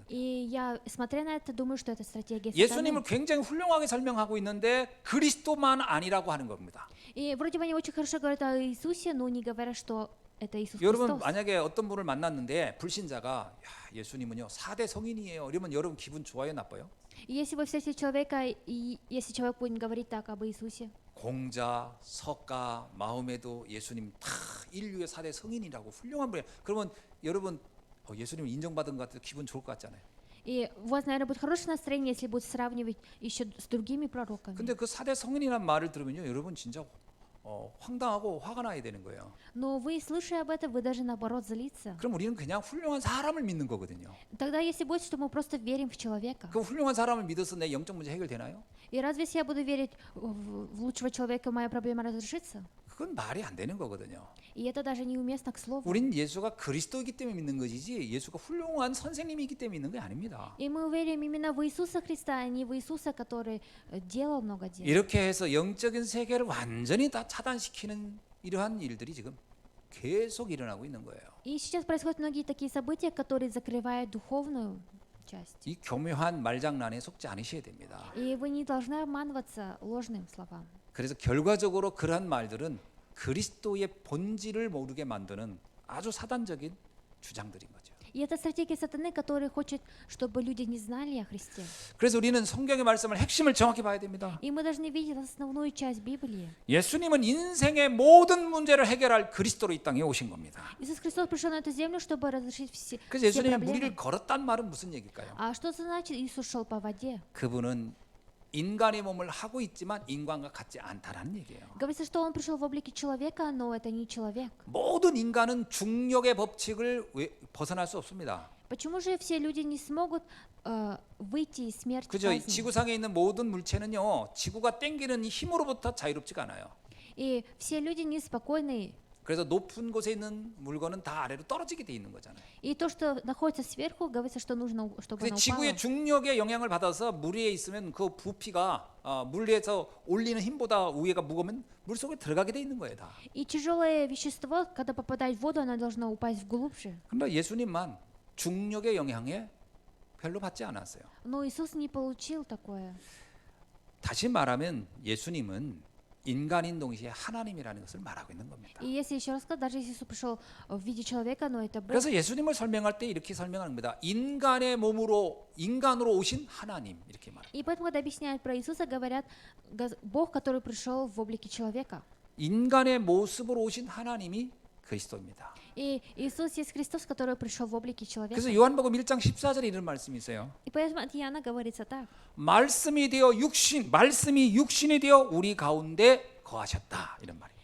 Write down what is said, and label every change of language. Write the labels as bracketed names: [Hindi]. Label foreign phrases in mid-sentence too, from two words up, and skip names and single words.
[Russian] И я, смотря на это, думаю, что это стратегия [Korean] 예수님을 [Russian] сатаны. [Korean] 굉장히 훌륭하게 설명하고 있는데 그리스도만 아니라고 하는 겁니다. [Russian] И вроде бы они очень хорошо говорят о Иисусе, но не говорят, что это Иисус [Korean] 여러분 [Russian] Христос. [Korean] 만약에 어떤 분을 만났는데 불신자가 예수님은요 4대 성인이에요. 이러면 여러분 기분 좋아요, 나빠요? [Russian] И если вы встретите человека, и если человек будет говорить так об Иисусе, [Korean] 공자, 석가, 마음에도 예수님 다 인류의 4대 성인이라고 훌륭한 분이에요. 그러면 여러분 예수님을 인정받은 것 같아서 기분 좋을 것 같잖아요. [Russian] и у вас, наверное, будет хорошее настроение, если будет сравнивать еще с другими пророками. [Korean] 근데 그 4대 성인이라는 말을 들으면요 여러분 진짜 황당하고 화가 나야 되는 거예요. [Russian] Но вы, слушая об этом, вы даже наоборот злиться. [Korean] 그럼 우리는 그냥 훌륭한 사람을 믿는 거거든요. [Russian] Тогда если будет, что мы просто верим в человека. [Korean] 그 훌륭한 사람을 믿어서 내 영적 문제 해결되나요? [Russian] И разве если я буду верить в лучшего человека, моя проблема разрешится? [Korean] 그건 말이 안 되는 거거든요. [Russian] И это даже неуместно к слову. [Korean] 우린 예수가 그리스도이기 때문에 믿는 것이지 예수가 훌륭한 선생님이기 때문에 믿는 게 아닙니다. [Russian] И мы верим именно в Иисуса Христа, а не в Иисуса, который делал много дел. [Korean] 이렇게 해서 영적인 세계를 완전히 다 차단시키는 이러한 일들이 지금 계속 일어나고 있는 거예요. [Russian] И сейчас происходят многие такие события, которые закрывают духовную часть. [Korean] 이 교묘한 말장난에 속지 않으셔야 됩니다. [Russian] И вы не должны обманываться ложным словам. [Korean] 그래서 결과적으로 그러한 말들은 그리스도의 본질을 모르게 만드는 아주 사단적인 주장들인 거죠. [Russian] И это стратегия сатаны, который хочет, чтобы люди не знали о Христе. [Korean] 그래서 우리는 성경의 말씀을 핵심을 정확히 봐야 됩니다. [Russian] И мы должны видеть основную часть Библии. [Korean] 예수님은 인생의 모든 문제를 해결할 그리스도로 이 땅에 오신 겁니다. [Russian] Иисус Христос пришел на эту землю, чтобы разрешить все [Korean] 그래서 예수님이 [Russian] проблемы. [Korean] 무리를 걸었단 말은 무슨 얘기일까요? [Russian] А что это значит, Иисус шел по воде? [Korean] 그분은 인간의 몸을 하고 있지만 인간과 같지 않다라는 얘기예요. [Russian] Говорится, что он пришел в облике человека, но это не человек. [Korean] 모든 인간은 중력의 법칙을 벗어날 수 없습니다. [Russian] Почему же все люди не смогут выйти из смерти [Korean] 그죠? [Russian] казни? [Korean] 지구상에 있는 모든 물체는요, 지구가 땡기는 이 힘으로부터 자유롭지가 않아요. [Russian] И все люди неспокойны. [Korean] 그래서 높은 곳에 있는 물건은 다 아래로 떨어지게 돼 있는 거잖아요. [Russian] И то, что находится сверху, говорится, что нужно, чтобы [Korean] 근데 [Russian] оно упало. [Korean] 지구의 중력의 영향을 받아서 물 위에 있으면 그 부피가 물 위에서 올리는 힘보다 위에가 무거우면 물 속에 들어가게 돼 있는 거예요, 다. [Russian] И тяжелое вещество, когда попадает в воду, оно должно упасть глубже. [Korean] 그러나 예수님만 중력의 영향에 별로 받지 않았어요. [Russian] Но Иисус не получил такое. [Korean] 다시 말하면 예수님은 인간인 동시에 하나님이라는 것을 말하고 있는 겁니다. [Russian] И если еще раз сказать, даже если Иисус пришел в виде человека, но это Бог. [Korean] 그래서 예수님을 설명할 때 이렇게 설명하는 겁니다. 인간의 몸으로 인간으로 오신 하나님 이렇게 말해요. [Russian] И поэтому, когда объясняют про Иисуса, говорят Бог, который пришел в облике человека. [Korean] 인간의 모습으로 오신 하나님이 그리스도입니다. [Russian] И Иисус есть Христос, который пришел в облике человека. [Korean] 그래서 요한복음 1장 14절에 이런 말씀이 있어요. [Russian] И поэтому от Иоанна говорится так. [Korean] 말씀이 육신이 되어 우리 가운데 거하셨다 이런 말이에요.